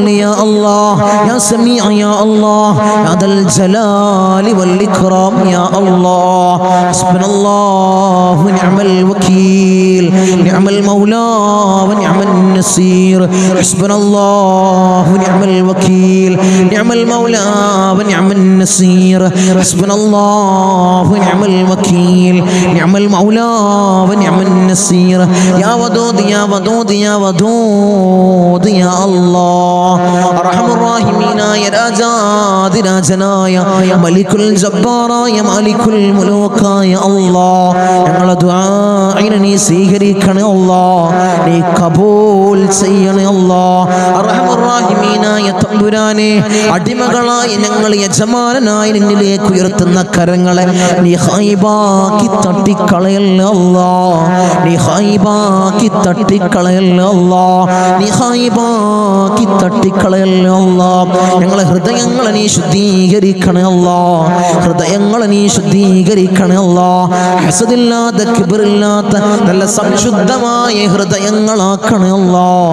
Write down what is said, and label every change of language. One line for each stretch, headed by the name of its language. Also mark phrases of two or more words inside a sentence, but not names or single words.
Arabic: يا الله يا سميع يا الله يا ذا الجلال والإكرام يا الله حسبنا الله ونعم الوكيل نعم المولى ونعم النصير حسبنا الله ونعم الوكيل نعم المولى ونعم النصير حسبنا الله ونعم الوكيل نعم المولى ونعم النصير يا ودود يا ودود يا ودود يا الله أرحم الراحمين يا راجاد
Malayalam: രാജനായ മലിക്കുൽ ജബ്ബാറായ മാലിക്കുൽ മുലൂക്കായ അല്ലാഹ് ഞങ്ങളുടെ ദുആഇനെ നീ സ്വീകരിക്കണേ അല്ലാഹ് നീ കബൂൽ ചെയ്യണേ അല്ലാഹ് അർഹമർ റഹീമീനായ തമ്പുരാനെ അടിമകളായ ഞങ്ങൾ യജമാനനായി നിന്നിലേക്ക് ഉയർത്തുന്ന കരങ്ങളെ നീ ഖൈബാക്കി തട്ടിക്കളയല്ലേ അല്ലാഹ് നീ ഖൈബാക്കി തട്ടിക്കളയല്ലേ അല്ലാഹ് നീ ഖൈബാക്കി തട്ടിക്കളയല്ലേ അല്ലാഹ് ഞങ്ങളെ ഹൃദയങ്ങളെ നീ ശുദ്ധീകരിക്കണേ അല്ലാഹ് ഹൃദയങ്ങളെ നീ ശുദ്ധീകരിക്കണേ അല്ലാഹ് ഹസദില്ലാത്ത കിബ്റില്ലാത്ത നല്ല സംശുദ്ധമായ ഹൃദയങ്ങളാക്കണേ അല്ലാഹ്